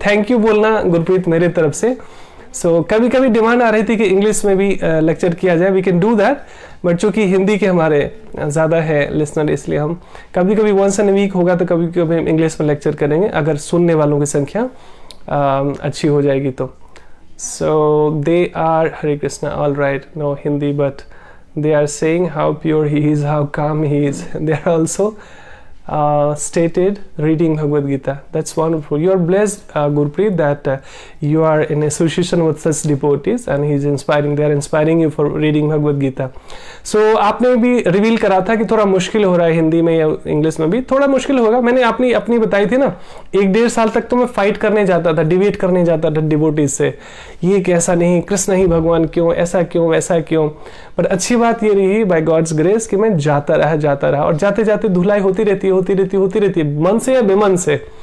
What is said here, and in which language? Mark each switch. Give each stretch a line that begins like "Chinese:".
Hindi: Thank you बोलना गुरप्रीत मेरे तरफ से। सो कभी कभी डिमांड आ रही थी कि इंग्लिश में भी लेक्चर किया जाए,
English: we can do that,
Hindi: but चूंकि हिंदी के हमारे ज़्यादा है लिसनर, इसलिए हम कभी कभी
English: once in week
Hindi: होगा तो कभी कभी हम इंग्लिश में लेक्चर करेंगे, अगर सुनने वालों की संख्या अच्छी हो जाएगी तो।
English: so they are,
Hindi: Hare Krishna,
English: all right,
Hindi: no Hindi,
English: But they are saying how pure he is, how calm he is. They are also stated reading Bhagavad Gita. That's wonderful. You are blessed, Gurpreet, that you are in association with such devotees and he is inspiring. They are inspiring you for reading Bhagavad Gita.
Hindi: So आपने भी reveal करा था कि थोड़ा मुश्किल हो रहा है हिंदी में या इंग्लिश में भी, थोड़ा मुश्किल होगा। मैंने अपनी बताई थी ना, 1-1.5 साल तक तो मैं फाइट करने जाता था, डिबेट करने जाता था डिवोटीज से, ये कैसा नहीं, कृष्ण ही भगवान क्यों, ऐसा क्यों, वैसा क्यों। पर अच्छी बात ये रही बाय गॉड्स ग्रेस कि मैं जाता रहा और जाते जाते धुलाई होती रहती है, मन से या बेमन से।